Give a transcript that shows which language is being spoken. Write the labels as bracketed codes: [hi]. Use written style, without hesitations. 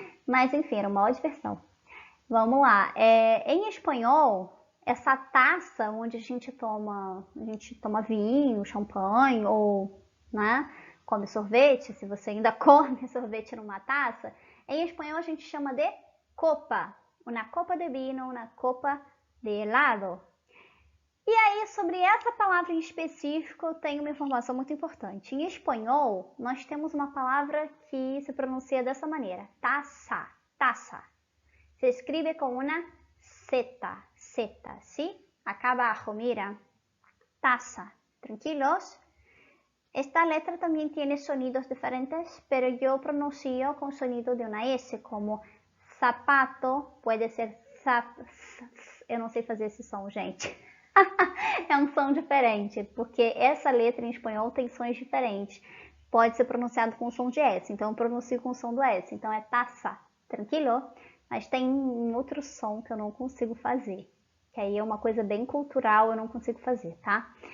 [pt] Mas enfim, era uma maior diversão. Vamos lá, em espanhol, essa taça onde a gente toma vinho, champanhe ou, né? come sorvete, se você ainda come sorvete numa taça, em espanhol a gente chama de copa. [es] Una copa de vino, una copa de helado. [pt] E aí, sobre essa palavra em específico, eu tenho uma informação muito importante. Em espanhol, nós temos uma palavra que se pronuncia dessa maneira. [es] Taça, taça. Se escribe com una Z, Z, ¿sí? Acá abajo, mira. Taza. ¿Tranquilos? Esta letra también tiene sonidos diferentes, pero yo pronuncio con sonido de una S, como sapato, puede ser zap. [pt] Eu não sei fazer esse som, gente. É um som diferente, porque essa letra em espanhol tem sons diferentes. Pode ser pronunciado com o som de S, então eu pronuncio com o som do S. Então é taça, tranquilo? Mas tem um outro som que eu não consigo fazer, que aí é uma coisa bem cultural, eu não consigo fazer, tá?